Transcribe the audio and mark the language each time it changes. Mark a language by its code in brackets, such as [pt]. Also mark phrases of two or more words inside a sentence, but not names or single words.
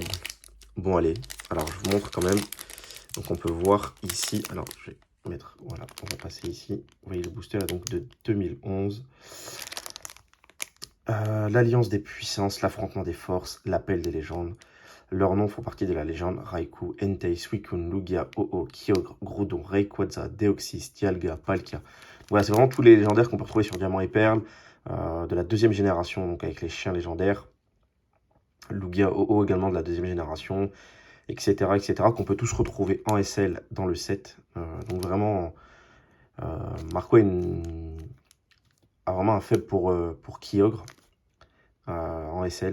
[fr] Bon allez, alors je vous montre quand même. Donc on peut voir ici, alors je vais mettre, voilà, on va passer ici. Vous voyez le booster est donc de 2011. L'alliance des puissances, l'affrontement des forces, l'appel des légendes. Leurs noms font partie de la légende. Raikou, Entei, Suicune, Lugia, Ho-Oh, Kyogre, Groudon, Rayquaza, Deoxys, Dialga, Palkia. Voilà, c'est vraiment tous les légendaires qu'on peut retrouver sur Diamant et Perle, de la deuxième génération, donc avec les chiens légendaires. Lugia, Ho-Oh également de la deuxième génération, etc., qu'on peut tous retrouver en SL dans le set. Donc vraiment, Marco a vraiment un faible pour Kyogre en SL.